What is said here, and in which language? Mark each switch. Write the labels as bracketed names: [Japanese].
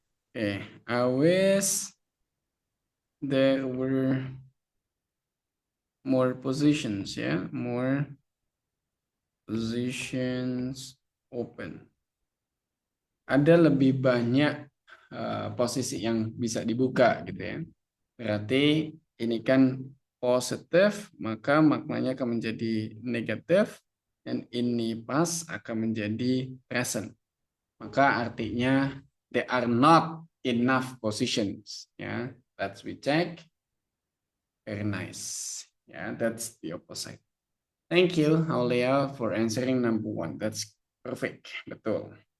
[English] Okay, I wish there were more positions ya, more positions open. [Indonesian] Ada lebih banyak posisi yang bisa dibuka gitu ya. Berarti ini kan positif, maka maknanya akan menjadi negatif, dan ini past akan menjadi present. Maka artinya [English] there are not enough positions. Ya, let's we check. Very nice. Yeah, that's the opposite. Thank you, Aulia, for answering number 1. That's perfect. Betul.